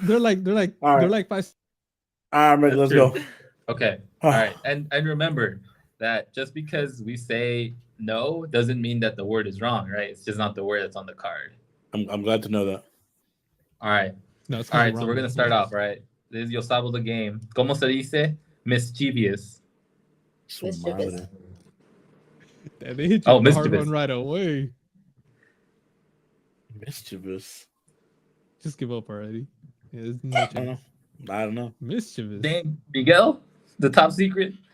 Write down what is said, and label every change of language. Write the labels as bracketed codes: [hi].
[en] They're like 5. I'm ready. Let's go. Okay. All right. And remember that just because we say no doesn't mean that the word is wrong, right? It's just not the word that's on the card. I'm glad to know that. All right. No, it's all right. So we're gonna start off, right? This is Yo Sabo the game. [es] ¿Cómo se dice mischievous? [en] Mischievous. They hit you a hard one right away. Mischievous. Just give up already. Yeah, no chance. I don't know. Mischievous. Dang, Miguel, the top secret.